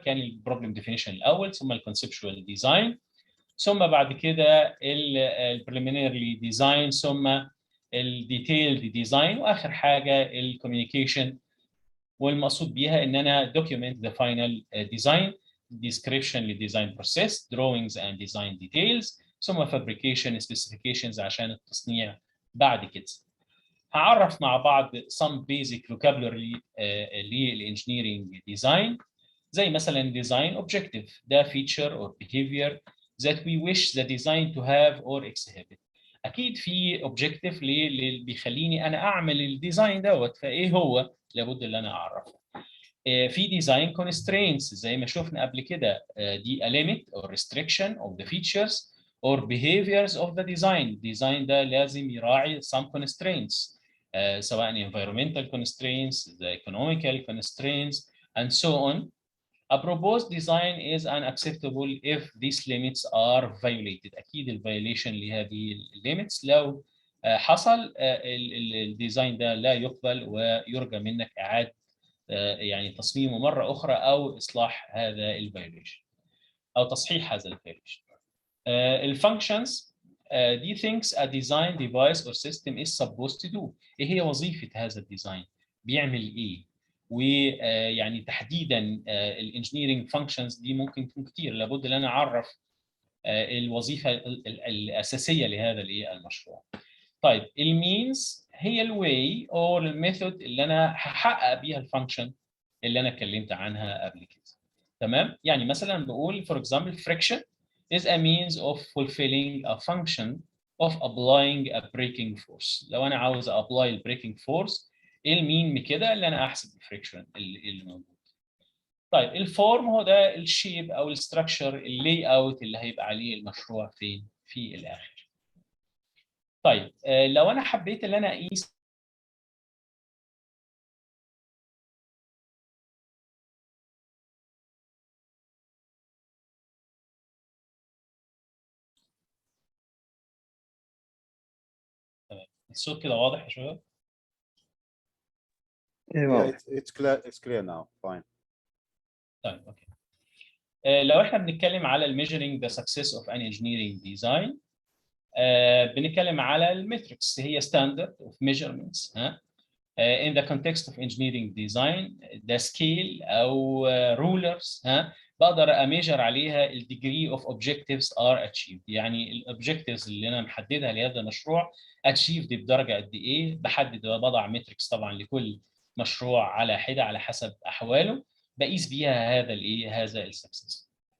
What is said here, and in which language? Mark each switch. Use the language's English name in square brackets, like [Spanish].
[Arabic] كان البروبلم ديفينيشن الاول، ثم الكونسبشوال ديزاين، ثم بعد كده البريليمينري ديزاين، ثم الديتيلد ديزاين، واخر حاجه الكوميونيكيشن، والمقصود بيها ان انا [English] document the final design, description [Arabic] للdesign process, [English] drawings and design details، [Arabic] ثم [English] fabrication specifications [Arabic] عشان التصنيع بعد كده. هعرف مع بعض [English] some basic vocabulary [Arabic] لل [English] engineering design، [Arabic] زي مثلا [English] design objective، [Arabic] ده [English] feature or behavior that we wish the design to have or exhibit. [Arabic] اكيد في objective اللي بيخليني انا اعمل الديزاين دوت، فايه هو لابد ان انا اعرفه. في ديزاين constraints زي ما شفنا قبل كده، دي [English] a limit or restriction of the features or behaviors of the design. [Arabic] الديزاين ده لازم يراعي [English] some constraints، [Arabic] سواء [English] environmental constraints, the economical constraints and so on. A proposed design is unacceptable if these limits are violated. [Arabic] أكيد الفيوليشن لهذه limits لو حصل الديزاين ده لا يقبل، ويرجى منك إعادة يعني تصميمه مرة أخرى أو إصلاح هذا الفيوليشن أو تصحيح هذا الفيوليشن. الفانكشنز دي [English] things a design device or system is supposed to do. [Arabic] إيه هي وظيفة هذا الديزاين؟ بيعمل إيه؟ ويعني تحديدا الانجينيرنج فانكشنز دي ممكن تكون كتير، لابد ان انا اعرف الوظيفه الاساسيه لهذا المشروع. طيب المينز هي الواي او الميثود اللي انا هحقق بيها الفانكشن اللي انا اتكلمت عنها قبل كده. تمام؟ يعني مثلا بقول فور اكزامبل فريكشن [English] is a means of fulfilling a function of applying a braking force. [Arabic] لو انا عاوز ابلاي البريكنج فورس، ايه المين كده اللي انا احسب الفريكشن اللي موجود. طيب الفورم هو ده الشيب او الستراكشر اللي اوت اللي هيبقى عليه المشروع فين في الاخر. طيب لو انا حبيت ان انا اقيس الصوت كده واضح يا شباب؟ [English] Yeah, it's clear now. Fine. [Arabic] طيب اوكي. لو احنا بنتكلم على [English] measuring the success of an engineering design، [Arabic] بنتكلم على المتركس، هي [English] standard of measurements [Arabic] ها. [English] In the context of engineering design the scale أو rulers [Arabic] ها بقدر أميجر عليها ال [English] degree of objectives are achieved. [Arabic] يعني ال objectives اللي أنا محددها لهذا المشروع [English] achieved [Arabic] بدرجة قد إيه، بحدد وبضع متركس طبعا لكل مشروع على حدة على حسب أحواله، بقيس بيها هذا الإيه، هذا السكسس.